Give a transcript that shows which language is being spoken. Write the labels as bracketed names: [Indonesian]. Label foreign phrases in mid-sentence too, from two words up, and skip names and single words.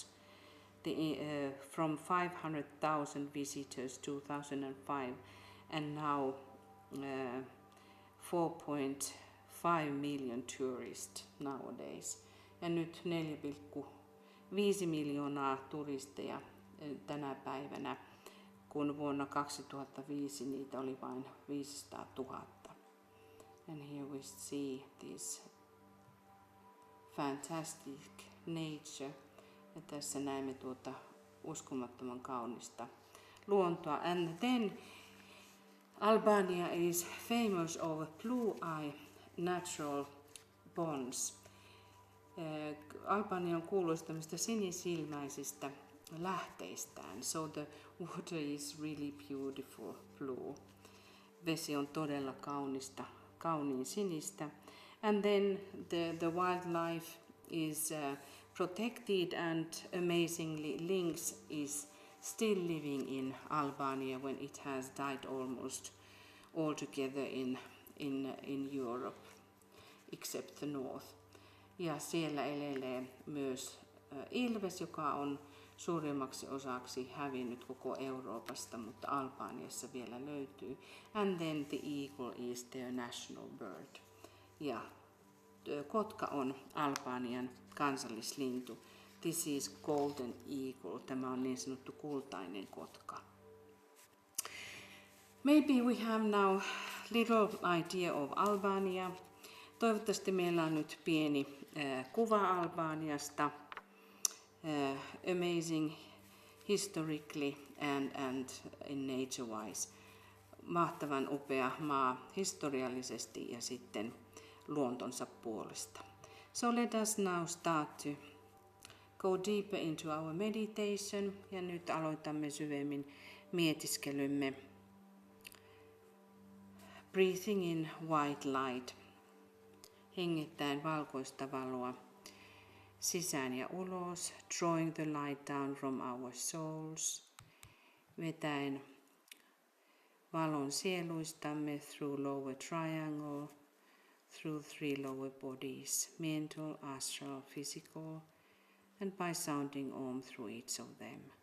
[English] From 500,000 visitors 2005 and now 4.5 million tourists nowadays. [Finnish] Ja nyt 4,5 miljoonaa turisteja tänä päivänä, kun vuonna 2005 niitä oli vain 500 000. [English] And here we see this fantastic nature. [Finnish] Ja tässä näemme tuota uskomattoman kaunista luontoa. [English] And then Albania is famous of blue eye natural ponds. [Finnish] Albania on kuuluisa tämmöistä sinisilmäisistä lähteistään. [English] So the water is really beautiful blue. [Finnish] Vesi on todella kauniin sinistä. [English] And then the wildlife is protected, and amazingly lynx is still living in Albania when it has died almost altogether in Europe, except the north. [Finnish] Ja siellä elelee myös ilves, joka on suurimmaksi osaksi hävinnyt koko Euroopasta, mutta Albaniassa vielä löytyy. [English] And then the eagle is their national bird. [Finnish] Ja kotka on Albanian kansallislintu. [English] This is golden eagle. [Finnish] Tämä on niin sanottu kultainen kotka. [English] Maybe we have now little idea of Albania. [Finnish] Toivottavasti meillä on nyt pieni kuva Albaniasta. [English] Amazing historically and in nature-wise. [Finnish] Mahtavan upea maa historiallisesti ja sitten luontonsa puolesta. [English] So let us now start to go deeper into our meditation. [Finnish] Ja nyt aloitamme syvemmin mietiskelymme. [English] Breathing in white light. [Finnish] Hengittäen valkoista valoa. sisään ja ulos, [English] drawing the light down from our souls, [Finnish] vetäen valon sieluistamme [English] through lower triangle, through 3 lower bodies, mental, astral, physical, and by sounding Om through each of them.